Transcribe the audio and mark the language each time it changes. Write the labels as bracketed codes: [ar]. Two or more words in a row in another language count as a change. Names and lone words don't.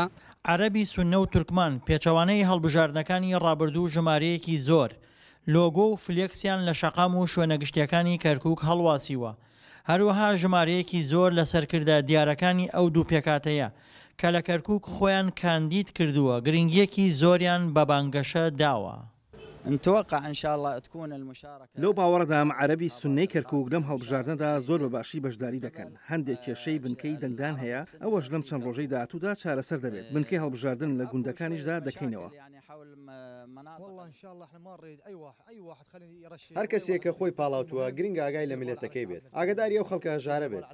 [ckb] عەرەبی سوننە و تورکمان پێچەوانەی هەڵبژاردنەکانی ڕابردوو ژمارەیەکی زۆر لۆگۆ و فلێکسیان لە شەقام و شوێنە گشتیەکانی کەرکووک هەڵواسیوە. هەروەها ژمارەیەکی زۆر لە سەرکردە دیارەکانی ئەو دوو پێکاتەیە کە لە کەرکووک خۆیان کاندید کردووە، گرنگیەکی زۆریان بە بانگەشە داوە. [ar] نتوقع إن شاء الله تكون المشاركة [ckb] لو باوەڕدام عەرەبی سوننەی کەرکووک لەم هەڵبژاردنەدا زۆر بەباشی بەشداری دەکەن. هەندێک کێشەی بنکەی دەنگدان هەیە، ئەوەش لەم چەند ڕۆژەی داهاتوودا چارەسەر دەبێت. بنکەی هەڵبژاردن لە گوندەکانیشدا دەکەینەوە. هەر کەسێک کە خۆی پاڵاوتووە گرنگ ئاگای لە میلەتەکەی بێت، ئاگداری ئەو خەڵکە هەژارە بێت.